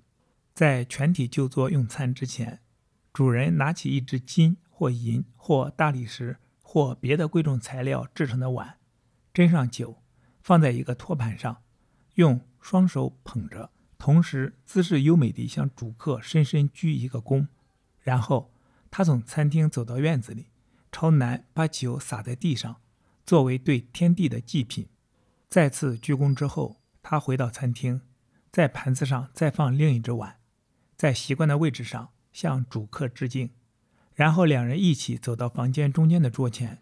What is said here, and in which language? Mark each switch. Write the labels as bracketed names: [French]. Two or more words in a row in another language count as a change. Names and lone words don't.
[Chinese] 在全體就座用餐之前，主人拿起一只金或银或大理石或別的貴重材料制成的碗，斟上酒，放在一個托盤上，用雙手捧着，同時姿勢優美地向主客深深鞠一個躬。然後他從餐廳走到院子裡，朝南把酒灑在地上，作為对天地的祭品。再次鞠躬之後，他回到餐廳，在盤子上再放另一只碗，在習慣的位置上向主客致敬，然後2人一起走到房間中間的桌前。